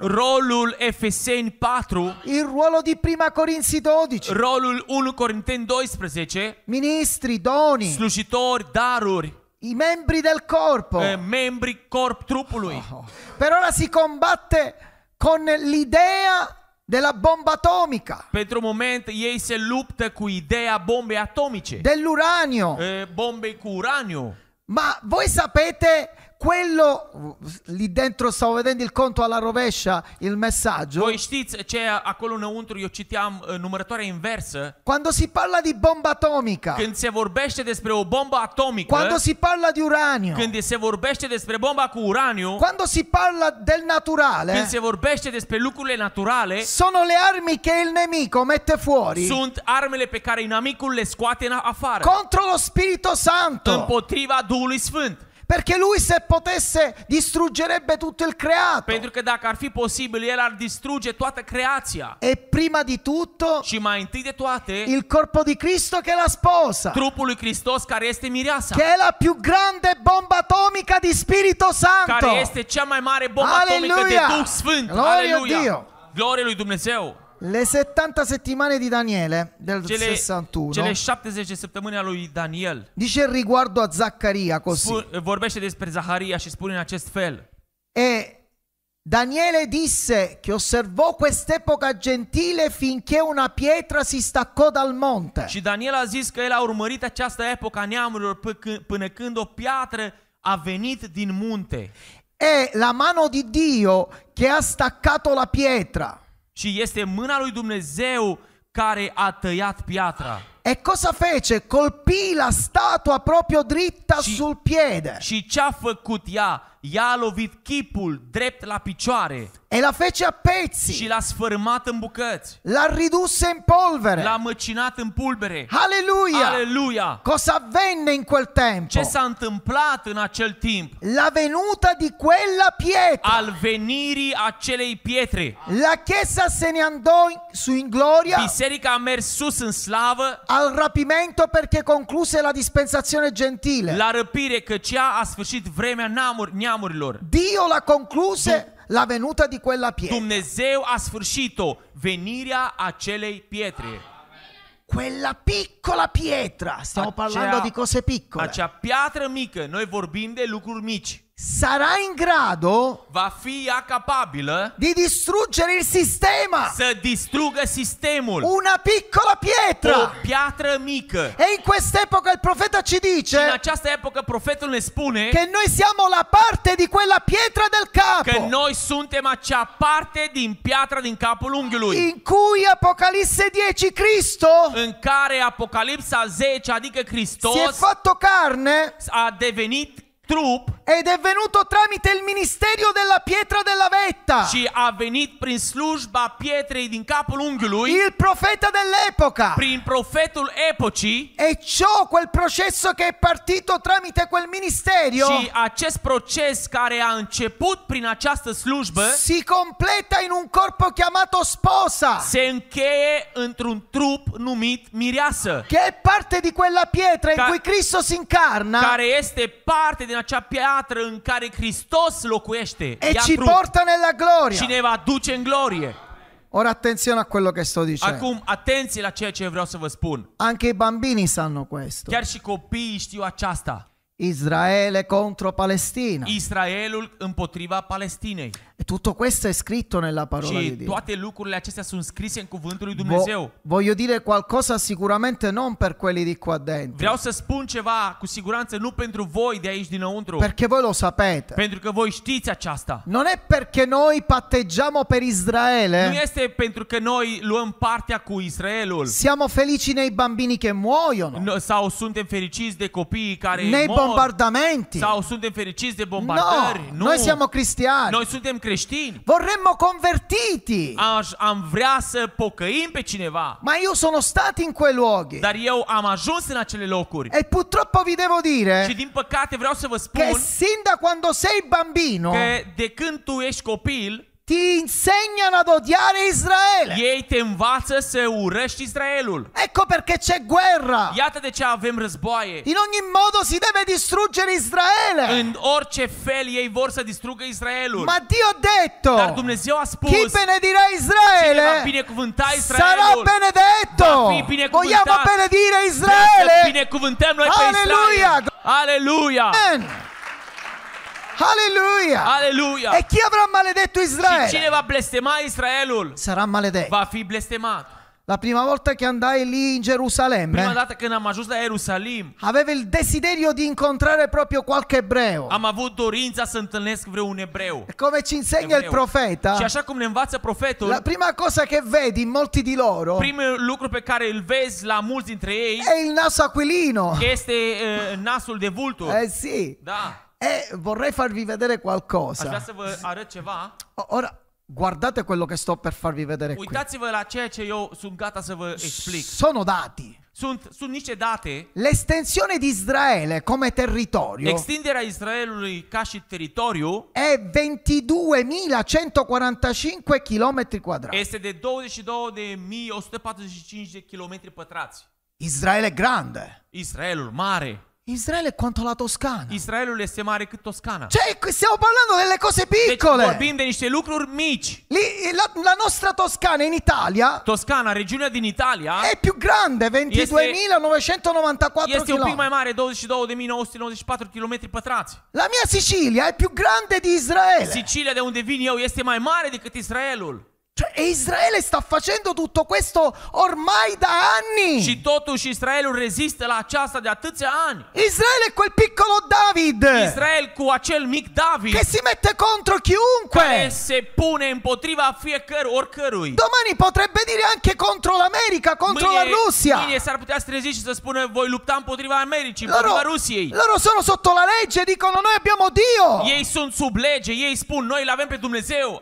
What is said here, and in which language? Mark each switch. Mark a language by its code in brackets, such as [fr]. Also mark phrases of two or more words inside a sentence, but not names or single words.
[ro] rolul Efeseni 4, [it] il ruolo di Prima Corinzi 12, [ro] rolul 1 Corinteni 12, [it] ministri, doni, [ro] slujitori, daruri, [it] i membri del corpo. [ro] membri corp trupului. [it] Per ora si combatte con l'idea della bomba atomica, [ro] Pentru moment ei se luptă cu ideea bombei atomice, [it] dell'uranio. [ro] bombei cu uraniu. [it] Ma voi sapete quello lì dentro, stavo vedendo il conto alla rovescia, il messaggio. [ro] Voi știți ce acolo înăuntru eu citeam numărătoarea inversă, [it] Quando si parla di bomba atomica, [ro] când se vorbește despre o bombă atomică, [it] quando si parla di uranio, [ro] când se vorbește despre bomba cu uraniu, [it] quando si parla del naturale, [ro] când se vorbește despre lucrurile naturale, [it] sono le armi che il nemico mette fuori [ro] sunt armele pe care inamicul le scoate în afară [it] contro lo Spirito Santo. [ro] împotriva Duhului Sfânt. [it] Perché lui, se potesse, distruggerebbe tutto il creato. [ro] Pentru că dacă ar fi posibil, el ar distruge toată creația. [it] E prima di tutto [ro] Și mai întâi de toate, [it] il corpo di Cristo che è la sposa, [ro] trupul lui Hristos care este mireasa, [it] che è la più grande bomba atomica di Spirito Santo. [ro] care este cea mai mare bombă atomică de [it] Alleluia! [ro] Duh Sfânt. [it] Gloria a [ro] Aleluia! [it] Dio! [ro] Glorie lui Dumnezeu! [it] Le 70 settimane di Daniele del [ro] Cele 61 70 de săptămâni a lui Daniel [it] dice riguardo a Zaccaria così. [ro] vorbește despre Zaharia și spune în acest fel. [it] E Daniele disse che osservò quest'epoca gentile finché una pietra si staccò dal monte. [ro] Și Daniel a zis că el a urmărit această epocă a neamurilor până când o piatră a venit din munte. [it] È la mano di Dio che ha staccato la pietra. [ro] Și este mâna lui Dumnezeu care a tăiat piatra. [it] E cosa fece? Colpì la statua proprio dritta [ro] Și- [it] sul piede [ro] Și ce a făcut ea? Ea a lovit chipul drept la picioare [it] e la fece a [ro] și [it] pezzi, [ro] l-a sfărâmat în bucăți. [it] la ridusse in polvere. [ro] L-a măcinat în pulbere. [it] Alleluia! [ro] Aleluia! [it] Cosa avvenne in quel tempo? [ro] Ce s-a întâmplat în acel timp? [it] La venuta di quella pietra. [ro] Al venirii acelei pietre. [it] La chiesa se ne andò su in gloria [ro] Biserica a mers sus în slavă, [it] al rapimento perché concluse la dispensazione gentile. [ro] la răpire, căci ea a sfârșit vremea neamurilor. [it] Dio la concluse la venuta di quella pietra. [ro] Dumnezeu a sfârșit-o, venirea acelei pietre. [it] Quella piccola pietra, stiamo parlando di cose piccole, [ro] Acea piatră mică, noi vorbim de lucruri mici. [it] sarà in grado [ro] Va fi ea capabilă [it] di distruggere il sistema. [ro] să distrugă sistemul. [it] Una piccola [ro] O [it] pietra. [ro] piatră mică. [it] E in quest'epoca il profeta ci [ro] Și în [it] dice [ro] această epocă profetul ne spune [it] che noi siamo la parte di quella pietra del [ro] că [it] capo [ro] noi suntem acea parte din piatra din capul unghiului, [it] in cui Apocalisse 10 Cristo [ro] în care Apocalipsa 10, adică [it] si è [ro] Hristos, [it] fatto carne [ro] a devenit trup [it] ed è venuto tramite il ministerio della pietra della vetta, [ro] și a venit prin slujba pietrei din capul unghiului, [it] il profeta dell'epoca. [ro] prin profetul epocii. [it] E ciò, quel processo che è partito tramite quel ministerio, [ro] Și acest proces care a început prin această slujbă [it] si completa in un corpo chiamato sposa, [ro] se încheie într-un trup numit mireasă, [it] che è parte di quella pietra in [ro] Ca- [it] cui Cristo si incarna [ro] care este parte din acea piatră în care Hristos locuiește. [it] e [ro] Ia [it] ci [ro] trup [it] porta nella gloria. [ro] și ne va duce în glorie. [it] Ora attenzione a quello che sto dicendo. [ro] Acum, atenție la ceea ce vreau să vă spun. [it] Anche i bambini sanno questo. [ro] Chiar și copiii știu aceasta. [it] Israele contro Palestina. [ro] Israelul împotriva Palestinei. [it] tutto questo è scritto nella parola di [ro] Și [it] Dio. [ro] toate lucrurile acestea sunt scrise în cuvântul lui Dumnezeu. [it] Voglio dire qualcosa sicuramente non per quelli di qua dentro, [ro] Vreau să spun ceva cu siguranță nu pentru voi de aici dinăuntru, [it] perché voi lo sapete. [ro] pentru că voi știți aceasta. [it] Non è perché noi patteggiamo per [ro] Nu [it] Israele, [ro] este pentru că noi luăm partea cu Israelul [it] siamo felici nei bambini che muoiono, [ro] sau suntem fericiți de copiii care [it] nei [ro] mor [it] bombardamenti. [ro] sau suntem fericiți de [it] No, [ro] bombardări. Nu, [it] noi siamo cristiani. [ro] noi suntem creștini. [it] Vorremmo convertiti, [ro] Am vrea să pocăim pe cineva, [it] ma io sono stato in quei luoghi [ro] dar eu am ajuns în acele locuri. [it] e purtroppo vi devo [ro] Și [it] dire [ro] din păcate vreau să vă [it] che [ro] spun [it] sin da quando sei bambino [ro] că de când tu ești copil, [it] ti insegnano ad odiare Israele. [ro] ei te învață să urăști Israelul. [it] Ecco perché c'è guerra. [ro] Iată de ce avem războaie. [it] In ogni modo si deve distruggere Israele. [ro] În orice fel ei vor să distrugă Israelul. [it] Ma Dio ha detto: [ro] Dar Dumnezeu a spus, [it] chi benedirà [ro] cine va [it] Israele [ro] binecuvânta [it] sarà [ro] Israelul [it] benedetto. [ro] va fi binecuvântat. [it] Vogliamo benedire [ro] Să [it] Israele? [ro] binecuvântăm noi pe [it] Alleluia. [ro] Israel. Aleluia! [it] Amen. Alleluia. [ro] Aleluia! [it] E chi avrà maledetto [ro] Și cine [it] Israele [ro] va blestema Israelul [it] sarà maledetto. [ro] va fi blestemat. [it] La prima volta che andai lì in [ro] Prima [it] Gerusalemme [ro] dată când am ajuns la Ierusalim, [it] avevo il desiderio di incontrare proprio qualche ebreo. [ro] am avut dorința să întâlnesc vreun ebreu. [it] E come ci insegna il [ro] Și [it] profeta, [ro] așa cum ne învață profetul, [it] la prima cosa che vedi in molti di loro [ro] primul lucru pe care îl vezi la mulți dintre ei [it] è il naso aquilino. [ro] este nasul de vultur. [it] Eh sì. [ro] Da. [it] E vorrei farvi vedere [ro] Aș vrea [it] qualcosa. [ro] să vă arăt ceva. [it] Ora, guardate quello che sto per farvi vedere qui. [ro] Uitați-vă la ceea ce eu sunt gata să vă explic. [it] Sono dati. [ro] Sunt niște date. [it] L'estensione di Israele come territorio [ro] Extinderea Israelului ca și teritoriu [it] è 22.145 km quadrati. [ro] este de 22.145 de kilometri pătrați. [it] Israele è grande. [ro] Israelul mare. [it] Israele è quanto la Toscana. [ro] Israelul este mare cât Toscana. [it] Cioè, stiamo parlando delle cose [ro] Deci [it] piccole. [ro] vorbim de niște lucruri mici. [it] Lì, la nostra Toscana in Italia [ro] Toscana, regiunea din Italia, [it] è più grande, 22.994 [ro] este un pic mai [it] km. [ro] mare, 22.994 km pătrați. [it] La mia Sicilia è più grande di Israele. [ro] Sicilia, de unde vin eu, este mai mare decât Israelul. [it] Cioè, e Israele sta facendo tutto questo ormai da anni. [ro] Și totuși Israelul rezistă la aceasta de atâția ani. [it] Israele è quel piccolo David [ro] Israel cu acel mic David [it] che si mette contro [ro] care [it] chiunque. [ro] se pune împotriva oricărui. [it] Domani potrebbe dire anche contro l'America, contro la Russia. [ro] Mâine s-ar putea să trezi și să spună voi lupta împotriva Americii, împotriva Rusiei. [it] Loro sono sotto la legge, dicono noi abbiamo Dio. [ro] Ei sunt sub lege, ei spun noi îl avem pe Dumnezeu.